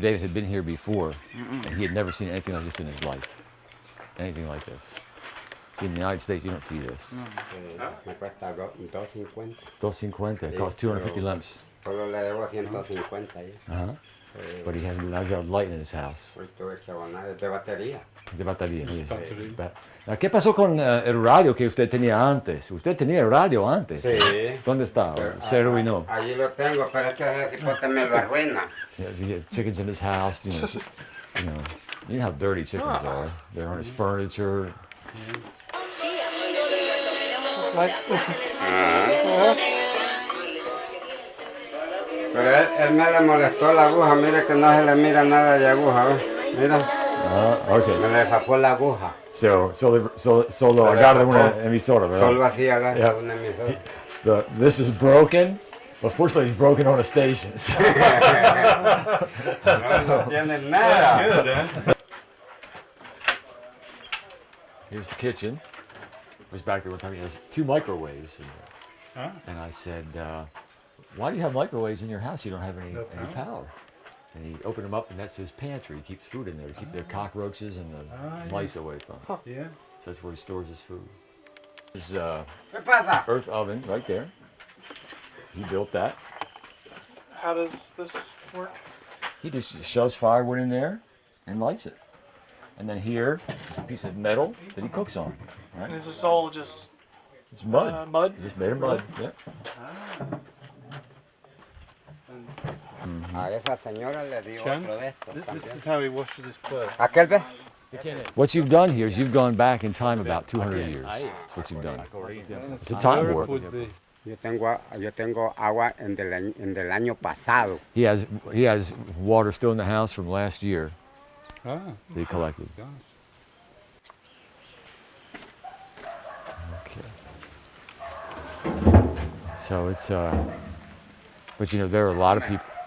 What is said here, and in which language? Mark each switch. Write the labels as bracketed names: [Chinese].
[English] David had been here before, and he had never seen anything like this in his life. Anything like this. See, in the United States, you don't see this. [Spanish] Me cuesta 250. [English] $250. It costs 250 lamps. [Spanish] Solo le debo 150 ahí. [English] But he has a lot of light in his house. [Spanish] Hoy tuve que abonar, es de batería. De batería. [English] Yes. [Spanish] ¿Qué pasó con el radio que usted tenía antes? Usted tenía el radio antes. Sí. ¿Dónde está? Se arruinó. Allí lo tengo, pero es que ese cipote me lo arruina. Yeah, he had chickens in his house. You know how dirty chickens are. They're on his furniture. That's nice. Pero él me le molestó la aguja, mire que no se le mira nada de aguja, ¿ves? Mira. [English] Okay. [Spanish] Me le zafó la aguja. Solo agarra una emisora, ¿verdad? Solo así agarra una emisora. [English] This is broken, but fortunately it's broken on a station. [Spanish] No tiene nada. [English] Here's the kitchen. I was back there one time. He has 2 microwaves in there. And I said, why do you have microwaves in your house? You don't have any power. And he opened them up, and that's his pantry. He keeps food in there to keep the cockroaches and the mice away from him. Yeah. So that's where he stores his food. His earth oven right there. He built that. How does this work? He just shoves firewood in there and lights it. And then here is a piece of metal that he cooks on. Right? And is this all just It's mud. mud? He just made of mud. Yeah. [Spanish] A esa señora le dio otro de estos [English] This [Spanish] también. [English] is how he washes his plate. [Spanish] Aquel ve. [English] What you've done here is you've gone back in time about 200 years. That's what you've done. It's a time warp. Would be. [Spanish] Yo tengo agua en del año pasado. [English] He has water still in the house from last year that he collected. Okay. So it's but there are a lot of people.